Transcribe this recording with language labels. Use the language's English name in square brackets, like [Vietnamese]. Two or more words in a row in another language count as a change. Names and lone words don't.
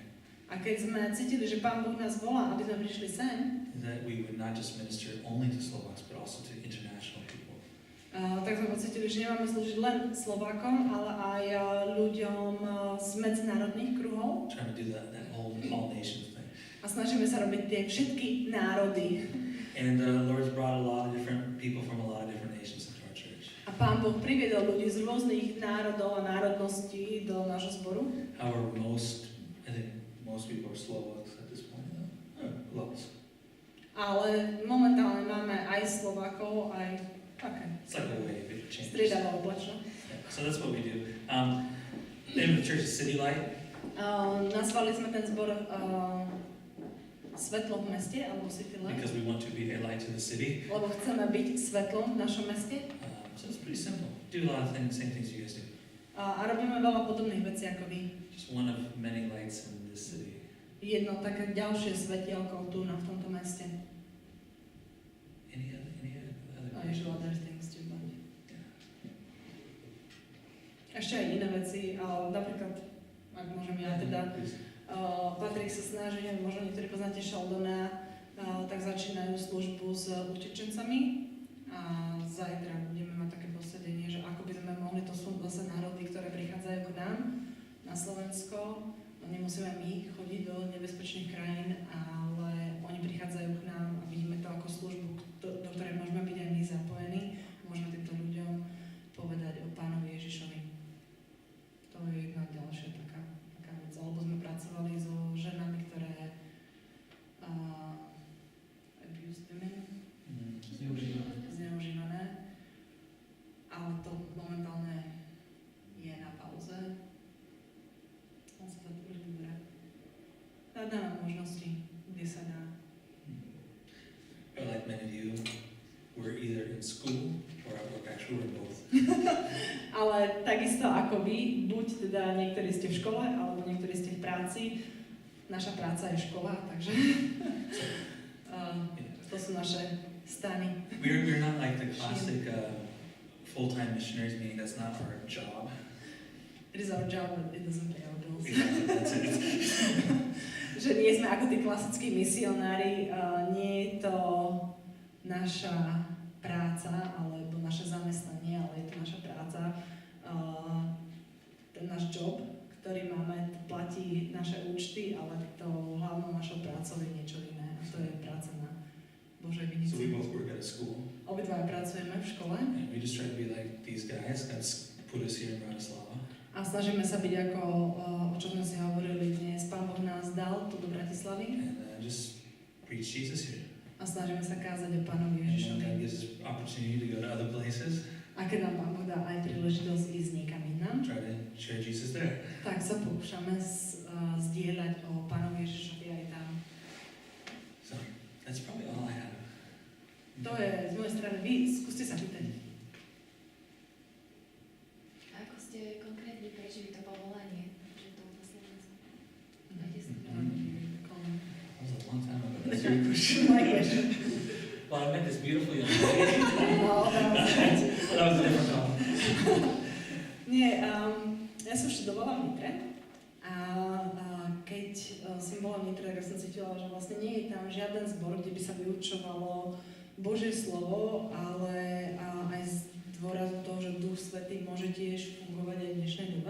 [Slovak] a keď sme cítili, že Pán Boh nás volá, aby sme prišli sem, [English] that we would not just minister only to Slovaks, but also to international people. [Slovak] tak sme pocítili, že nemáme slúžiť len Slovákom, ale aj ľuďom z medzinárodných kruhov. [English] Trying to do that all nations thing. [Slovak] A snažíme sa robiť tie všetky národy. [English] And the Lord's brought a lot of different people from a lot of different nations into our church. [Slovak] A Pán Boh priviedol ľudí z rôznych národov a národností do nášho zboru. [English] However, I think most people are Slovaks at this point. Lots. [Slovak] Ale momentálne máme aj Slovákov, aj také. [English] It's like a wave, it changes. [Slovak] Striedavalo plečno. [English] Yeah, so that's what we do. The name of the church is City Light. [Slovak] Nazvali sme ten zbor Svetlo v meste, alebo City Light, [English] Because we want to be a light to the city. [Slovak] lebo chceme byť svetlom v našom meste. [English] So it's pretty simple. Do a lot of things, same things you guys do. [Slovak] A robíme veľa podobných vecí ako vy. [English] Just one of many lights in this city. [Slovak] Jedno také ďalšie svetielko tu v tomto meste. [English] Any other A usual other things too, but... [Slovak] Ešte aj iné veci, ale napríklad ak môžem ja teda. Patrik sa snaží, možno niektorí poznáte Sheldona, tak začínajú službu s utečencami a zajtra budeme mať také posedenie, že ako by sme mohli, to sú zase národy, ktoré prichádzajú k nám na Slovensko, no nemusíme my chodiť do nebezpečných krajín, ale oni prichádzajú k nám a vidíme to ako službu, do ktorej môžeme byť aj my zapojení, môžeme týmto ľuďom povedať o Pánovi Ježišovi. To je jedna ďalšia taká vec, alebo sme pracovali so ženami, ktoré [English] abused women, [Slovak] zneužívané, ale to momentálne je na pauze. On sa to už dobre. Hľadáme možnosti, kde sa dá. [English] Or like many of you, we're either in school or at work. Actually, we're both. [Slovak] Ale takisto ako vy, buď teda niektorí ste v škole, alebo niektorí ste v práci. Naša práca je škola, takže to sú naše stany. [English] We're not like the classic full-time missionaries, meaning that's not our job. It is our job, but it doesn't pay our bills. Exactly, that's it. [Slovak] Že nie sme ako tí klasickí misionári, nie je to naša práca alebo naše zamestnanie, ale je to naša práca. Ten náš job, ktorý máme, to platí naše účty, ale to hlavnou našou prácou je niečo iné. A to je práca na Božej [English] So we [Slovak] vinici. [English] both work at a school, [Slovak] Obidva pracujeme v škole [English] and we just try to be like these guys. God's put us here in Bratislava. [Slovak] a snažíme sa byť ako, o čom sme si hovorili dnes, Pán Boh nás dal tu do Bratislavy [English] And just preach Jesus here. [Slovak] a snažíme sa kázať o Pánovi [English] And then [Slovak] Ježišovi. [English] God gives us opportunity to go to other places, [Slovak] A keď nám Pán Boh dá aj príležitosť ísť niekam inám, [English] try to share Jesus there. [Slovak] tak sa pokúšame zdieľať o Pánovi Ježišovi aj tam. [English] So that's probably all I have. [Slovak] To je z mojej strany. Vy skúste sa pýtať. Ako ste konkrétne prežili to povolanie, že to na Slovensku? Máte si to? [English] That was a long time ago. That's your question. My question. Well, I met this beautiful young lady. [Slovak] No, [English] That was a different call. [Slovak] Nie, ja som študovala v Nitre a keď som bola v Nitre, tak som cítila, že vlastne nie je tam žiaden zbor, kde by sa vyučovalo Božie slovo, ale aj z dôrazu toho, že Duch Svätý môže tiež fungovať aj v dnešnej dobe.